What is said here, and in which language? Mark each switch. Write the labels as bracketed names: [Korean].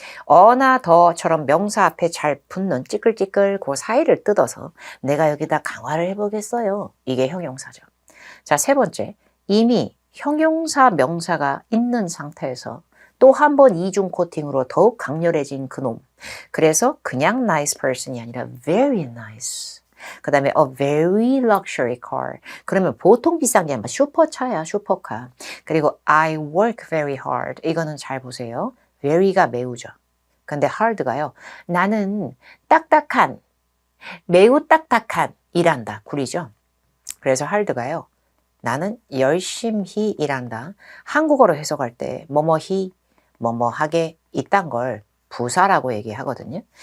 [Korean] 어나 더처럼 명사 앞에 잘 붙는 찌끌찌끌 그 사이를 뜯어서 내가 여기다 강화를 해보겠어요. 이게 형용사죠. 자, 세 번째, 이미 형용사 명사가 있는 상태에서 또 한 번 이중 코팅으로 더욱 강렬해진 그놈. 그래서 그냥 nice person이 아니라 [English] very nice. 그 다음에 a very luxury car. [Korean] 그러면 보통 비싼 게 아니라 슈퍼차야, 슈퍼카. [English] 그리고 I work very hard. [Korean] 이거는 잘 보세요. very가 매우죠. 근데 hard가요. 나는 딱딱한, 매우 딱딱한 일한다. 구리죠. 그래서 hard가요. 나는 열심히 일한다. 한국어로 해석할 때 뭐뭐히, 뭐뭐하게 이딴 걸 부사라고 얘기하거든요.